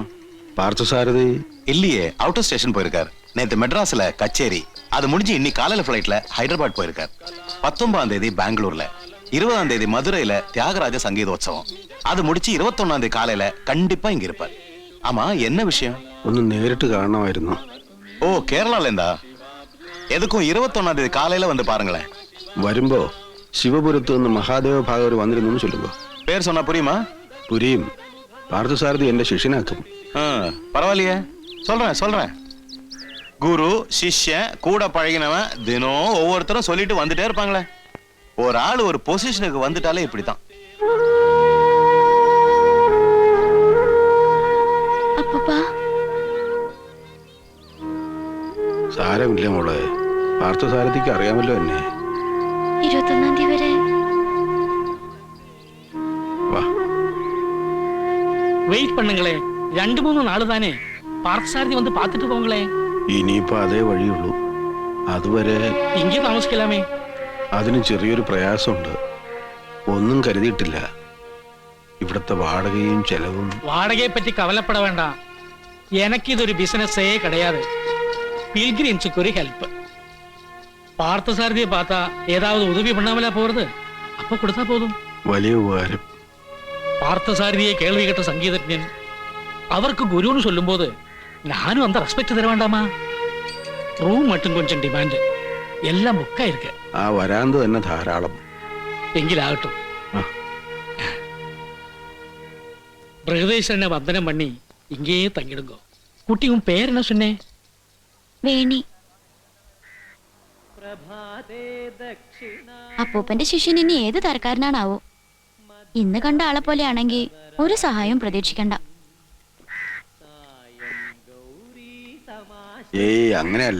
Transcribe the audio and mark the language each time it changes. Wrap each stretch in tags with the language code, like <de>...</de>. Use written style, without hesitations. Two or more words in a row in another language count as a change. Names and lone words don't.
<ta>பார்த்தசாரதி இல்லையே, அவுட் ஆஃப் ஸ்டேஷன் போயிருக்கார். நேத்து மெட்ராஸ்ல கச்சேரி, அது முடிஞ்சு இன்னைக்கு காலையில ஃபிளைட்ல ஹைதராபாத் போயிருக்கார். 19ஆம் தேதி பெங்களூர்ல, 20ஆம் தேதி மதுரையில தியாகராஜ சங்கீதோத்சவம், அது முடிச்சு 21ஆம் தேதி காலையில கண்டிப்பா இங்க இருப்பார். ஆமா, என்ன விஷயம்?</ta> <ml>ഒന്ന് നേരിട്ട് കാണണമായിരുന്നു.</ml> <ta>ஓ, கேரளால இருந்தா? எதுக்கும் 21ஆம் தேதி காலையில வந்து பாருங்களேன்.</ta> <ml>വരുമ്പോ ശിവപുരത്ത് നിന്ന് മഹാദേവ ഭാഗവർ വന്നിരുന്നു ചൊല്ലുമ്പോ.</ml> <ta>பேர் சொன்னா புரியுமா?</ta> <ml>പുരിയും. பார்த்தசாரதி എന്റെ ശിഷ്യനാക്കും.</ml> <ta>பரவாயில்லையே, சொல்றேன். குரு சிஷ்யன் கூட பழகினவன் தினம் ஒவ்வொருத்தரும் சொல்லிட்டு வந்துட்டே இருப்பாங்களே. ஒரு ஆள் ஒரு பொசிஷனுக்கு வந்துட்டாலே இப்படித்தான்.</ta> <ml>സാരമില്ല മോളെ, പാർത്ഥസാരഥിക്ക് അറിയാമല്ലോ എന്നെ. 21ആം തീയതി വരെ വാ. வெயிட் பண்ணுங்களே, 2-3 நாள் தானே. பார்த்தசாரதி வந்து பார்த்துட்டு போங்களே. ഇനിയിപ്പോ അതേ വഴിയുള്ളൂ. അതുവരെ ഇங்கே താമസിക്കലാമേ. അതിന് ചെറിയൊരു പ്രയാസമുണ്ട്. ഒന്നും കരുതിയിട്ടില്ല. ഇവിടുത്തെ വാടകയും ചെലവും.</ml> <ta>வாடகையை பற்றி கவலைப்பட வேண்டாம். எனக்கு இது ஒரு பிசினஸே கிடையாது. பில்கிரிம்ஸுக்கு ஒரு ஹெல்ப். பார்த்தசாரதியை பார்த்தா ஏதாவது உதவி பண்ணாமலா போறது? அப்ப கொடுத்தா போதும்.</ta> <ml>വലിയ ഉപകാരം.</ml> <ta>பார்த்தசாரதியை கேள்வி கேட்ட சங்கீதജ്ഞൻ அவருக்கு குருன்னு சொல்லும்போது நானும் அந்த ரெஸ்பெக்ட் தர வேண்டாமா? ரூம் மட்டும் கொஞ்சம் டிமாண்ட், எல்லாம் புக்கா இருக்கு.</ta> <ml>ആ വരാന്ത് തന്നെ ധാരാളം. എങ്കിലാകട്டும்.</ml> <ta>பிரகதீஸ்வரனை வந்தனம் பண்ணி இங்கேயே தங்கிடுங்க. குட்டி, உன் பேர் என்ன சொன்னே?</ta> <ml>വേണി. അപ്പൂപ്പന്റെ ശിഷ്യൻ ഇനി ഏത് തരക്കാരനാണാവോ? ഇന്ന് കണ്ട ആളെ പോലെയാണെങ്കിൽ ഒരു സഹായം പ്രതീക്ഷിക്കണ്ട. ഏയ്, അങ്ങനെയല്ല.</ml>